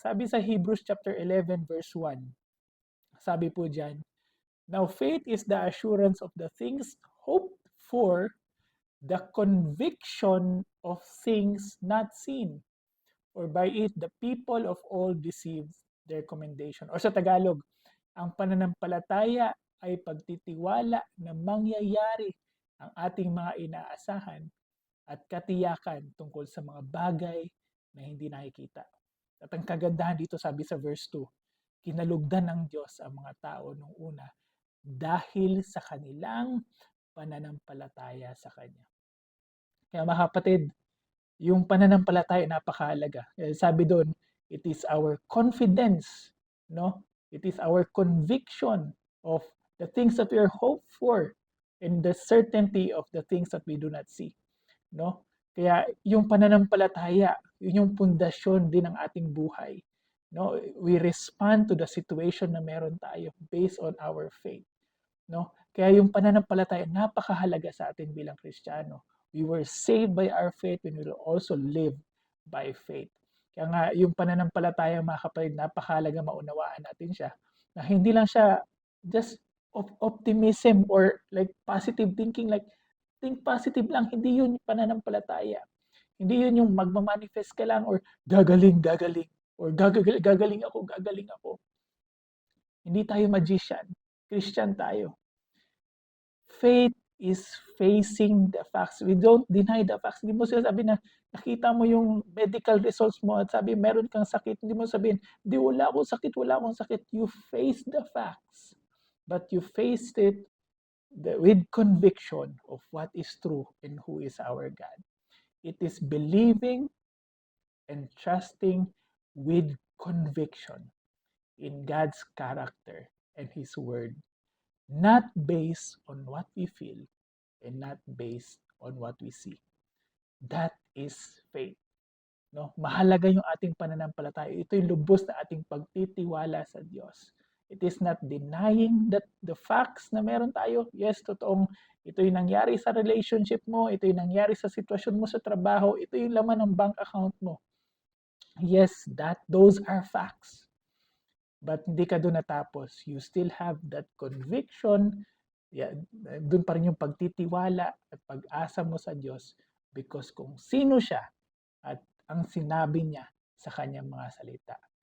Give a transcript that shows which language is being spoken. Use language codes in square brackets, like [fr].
[tl] Sabi sa Hebrews chapter 11 verse 1, sabi po diyan, [en] now faith is the assurance of the things hoped for, the conviction of things not seen, or by it the people of all receive their commendation. [tl] Or sa Tagalog, ang pananampalataya ay pagtitiwala na mangyayari ang ating mga inaasahan at katiyakan tungkol sa mga bagay na hindi nakikita. At ang kagandahan dito, sabi sa verse 2, kinalugdan ng Diyos ang mga tao nung una dahil sa kanilang pananampalataya sa Kanya. Kaya mga kapatid, yung pananampalataya napakahalaga. Sabi doon, [en] it is our confidence, no? It is our conviction of the things that we are hoped for and the certainty of the things that we do not see, no? [tl] Kaya yung pananampalataya, yun yung pundasyon din ng ating buhay, no? [en] We respond to the situation [tl] na meron tayo [en] based on our faith, no? [tl] Kaya yung pananampalataya napakahalaga sa atin bilang Kristiyano. [en] We were saved by our faith and we will also live by faith. [tl] Kaya nga yung pananampalataya mga kapatid, napakahalaga maunawaan natin siya. Na hindi lang siya [en] just optimism or like positive thinking, like think positive [tl] lang, hindi yun yung pananampalataya. Hindi yun yung magmamanifest ka lang or gagaling, gagaling, or gagaling ako, gagaling ako. Hindi tayo magician. Christian tayo. [en] Faith is facing the facts. We don't deny the facts. [tl] Hindi mo sabi na nakita mo yung medical results mo at sabi meron kang sakit. Hindi mo sabihin, di wala akong sakit, wala akong sakit. [en] You face the facts. But you faced it with conviction of what is true and who is our God. It is believing and trusting with conviction in God's character and His Word, not based on what we feel and not based on what we see. That is faith. [tl] No? Mahalaga yung ating pananampalataya. Ito yung lubos na ating pagtitiwala sa Diyos. [en] It is not denying that the facts [tl] na meron tayo. Yes, totoong ito yung nangyari sa relationship mo, ito yung nangyari sa sitwasyon mo sa trabaho, ito yung laman ng bank account mo. [en] Yes, those are facts. But [tl] hindi ka doon natapos. [en] You still have that conviction. [tl] Yeah, doon pa rin yung pagtitiwala at pag-asa mo sa Diyos because kung sino siya at ang sinabi niya sa kanyang mga salita.